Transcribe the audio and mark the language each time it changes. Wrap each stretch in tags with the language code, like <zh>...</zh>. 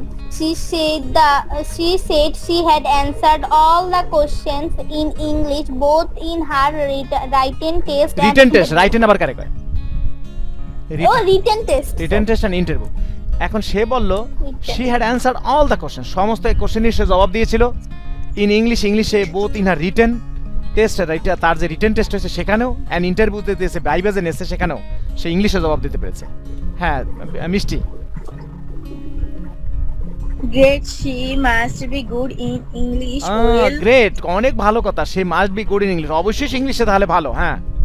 <en>She said she had answered all the questions in English, both in her written test</en> <bn>written test written আবার কারে কয়</bn> <en>written test.</en> <bn>Written test and interview এখন সে বলল</bn> <en>she had answered all the question</en> <bn>সমস্ত কোশ্চেনের সে জবাব দিয়েছিল in ইংলিশে</bn> <en>both in her written test</en> <bn>তার যে রিটেন টেস্ট হয়েছে সেখানেও অ্যান্ড ইন্টারভিউতে দিয়েছে ভাইবা যে নিয়েছে সেখানেও সে ইংলিশে জবাব দিতে পেরেছে হ্যাঁ মিষ্টি</bn> <en>Great, she must be good in English. Well,</en> <bn>great অনেক ভালো কথা সে</bn> <en>must be good in English</en> <bn>অবশ্যই ইংলিশে তাহলে ভালো হ্যাঁ</bn>